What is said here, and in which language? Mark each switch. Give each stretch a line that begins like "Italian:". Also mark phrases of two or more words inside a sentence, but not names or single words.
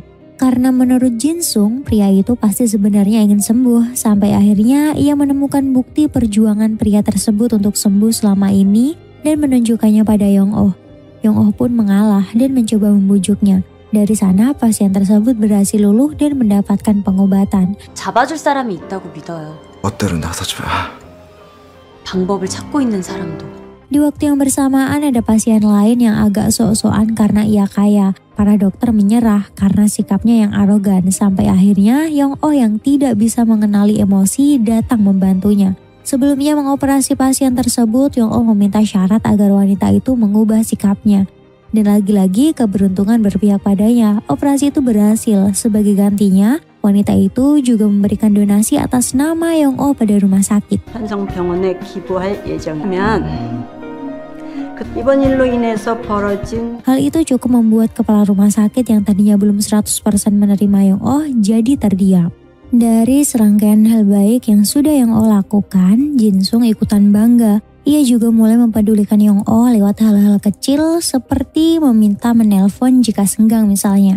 Indonesian: Karena menurut Jin-sung, pria itu pasti sebenarnya ingin sembuh. Sampai akhirnya ia menemukan bukti perjuangan pria tersebut untuk sembuh selama ini dan menunjukkannya pada Yong-oh. Yong-oh pun mengalah dan mencoba membujuknya. Dari sana pasien tersebut berhasil luluh dan mendapatkan pengobatan.
Korean: 잡아줄 사람이 있다고 믿어요. 멋대로 나서지 마. 방법을 찾고 있는 사람도.
Indonesian: Di waktu yang bersamaan ada pasien lain yang agak sok-sokan karena ia kaya. Para dokter menyerah karena sikapnya yang arogan. Sampai akhirnya Yong-oh yang tidak bisa mengenali emosi datang membantunya. Sebelumnya mengoperasi pasien tersebut, Yong-oh meminta syarat agar wanita itu mengubah sikapnya. Dan lagi-lagi keberuntungan berpihak padanya. Operasi itu berhasil. Sebagai gantinya, wanita itu juga memberikan donasi atas nama Yong-oh pada rumah sakit.
Korean: 한성병원에 기부할 예정이면 이번 일로 인해서 벌어진
Indonesian: Hal itu cukup membuat kepala rumah sakit yang tadinya belum 100% menerima Yong-oh jadi terdiam. Dari serangkaian hal baik yang sudah Yong-oh lakukan, Jin-sung ikutan bangga. Ia juga mulai mempedulikan Yong-oh lewat hal-hal kecil seperti meminta menelpon jika senggang misalnya.